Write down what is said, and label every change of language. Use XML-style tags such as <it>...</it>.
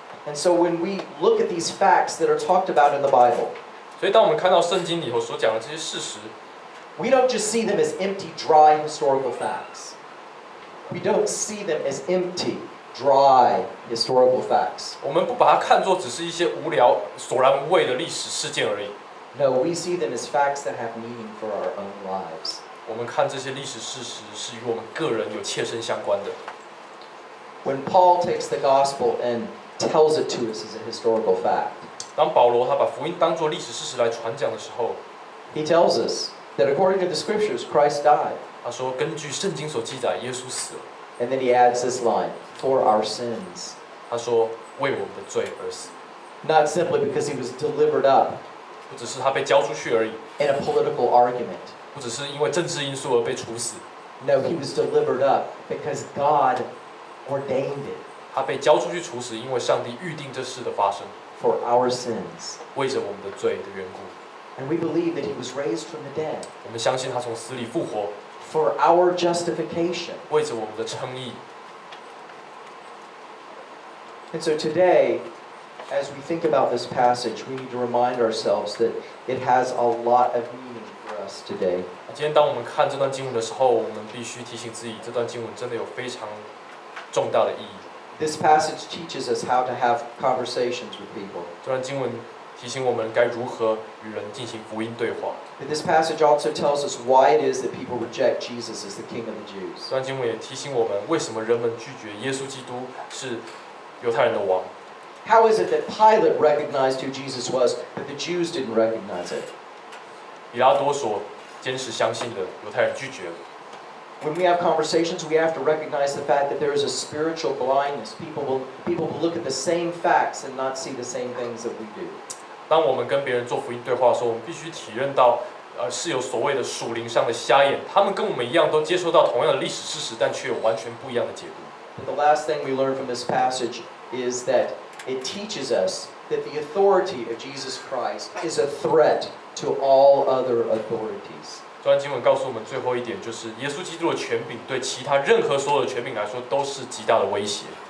<en>And so when we look at these facts that are talked about in the Bible,</en> <zh>所以当我们看到圣经里头所讲的这些事实，</zh> <en>we don't just see them as empty, dry historical facts. We don't see them as empty, dry historical facts.</en> <zh>我们不把它看作只是一些无聊、索然无味的历史事件而已。</zh> <en>No, we see them as facts that have meaning for our own lives.</en> <zh>我们看这些历史事实是与我们个人有切身相关的。</zh> <en>When Paul takes the gospel and tells it to us as a historical fact,</en> <zh>当保罗他把福音当作历史事实来传讲的时候，</zh> <en>he tells us that according to the scriptures, Christ died.</en> <zh>他说根据圣经所记载，耶稣死了。</zh> <en>And then he adds this line, for our sins.</en> <zh>他说为我们的罪而死，</zh> <en>Not simply because he was delivered up</en> <zh>不只是他被交出去而已，</zh> <en>in a political argument.</en> <zh>不只是因为政治因素而被处死，</zh> <en>No, he was delivered up because God ordained it</en> <zh>他被交出去处死，因为上帝预定这事的发生，</zh> <en>for our sins.</en> <zh>为着我们的罪的缘故。</zh> <en>And we believe that he was raised from the dead</en> <zh>我们相信他从死里复活，</zh> <en>for our justification.</en> <zh>为着我们的称义。</zh> <en>And so today, as we think about this passage, we need to remind ourselves that it has a lot of meaning for us today.</en> <zh>今天当我们看这段经文的时候，我们必须提醒自己，这段经文真的有非常重大的意义。</zh> <en>This passage teaches us how to have conversations with people.</en> <zh>这段经文提醒我们该如何与人进行福音对话。</zh> <en>But this passage also tells us why it is that people reject Jesus as the King of the Jews.</en> <zh>这段经文也提醒我们，为什么人们拒绝耶稣基督是犹太人的王。</zh> <en>How is it that Pilate recognized who Jesus was, but the Jews didn't recognize it?</en> <zh>比拉多所坚持相信的，犹太人拒绝了。</zh> <en>When we have conversations, we have to recognize the fact that there is a spiritual blindness. People will look at the same facts and not see the same things that we do.</en> <zh>当我们跟别人做福音对话的时候，我们必须体认到，是有所谓的属灵上的瞎眼，他们跟我们一样都接收到同样的历史事实，但却有完全不一样的解读。</zh> <en>But the last thing we learn from this passage is that it teaches us that the authority of Jesus Christ is a threat to all other authorities.</en> <zh>这段经文告诉我们最后一点，就是耶稣基督的权柄对其他任何所有的权柄来说都是极大的威胁。</zh>